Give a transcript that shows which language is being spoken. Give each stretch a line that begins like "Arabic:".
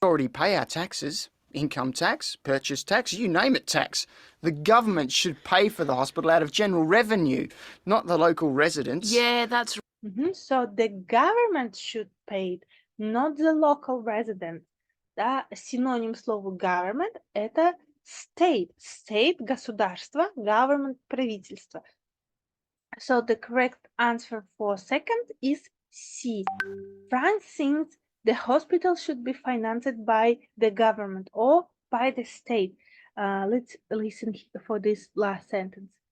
English: We already pay our taxes. Income tax, purchase tax, you name it tax. The government should pay for the hospital out of general revenue, not the local residents. Yeah, that's So the government should pay it, not the local residents.
Russian: Да, синоним слова government – это state. State – государство, government – правительство.
English: So the correct answer for second is C. Frank thinks the hospital should be financed by the government or by the state. Let's listen for this last sentence.